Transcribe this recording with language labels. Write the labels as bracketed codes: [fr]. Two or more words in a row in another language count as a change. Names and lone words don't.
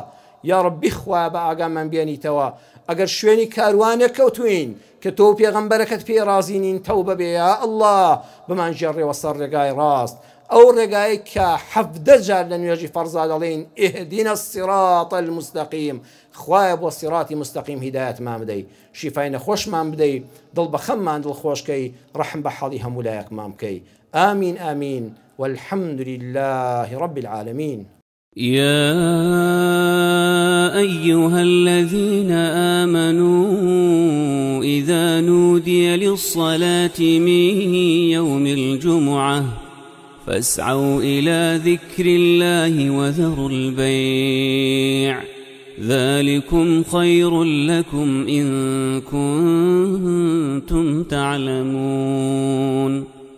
[ckb] یا ڕەبی خوایە بە ئاگامان بێنیتەوە ئەگەر شوێنی کاروانێک کەوتوین کە تۆ پێغەمبەرەکەت پێی ڕازی نین تەوبە بێ یا ئەڵڵا بمانژێڕێەوە سەر ڕێگای ڕاست ئەو ڕێگایی کە 17 جار لە نوێژی فەرزا دەڵێن [ar] ئیهدینە الصراط المستقیم [ckb] خوایە بۆ سیراتی مستەقیم هیدایەتمان بدەی شیفای نەخۆشمان بدەی دڵ بە خەممان دڵخۆشکەی ڕەحم بە حەڵی هەموو لایەکمان بکەی ئامین ئامین [ar] والحمد لله رب العالمين. يا أيها الذين آمنوا إذا نودي للصلاة من يوم الجمعة فاسعوا إلى ذكر الله وذروا البيع ذلكم خير لكم إن كنتم تعلمون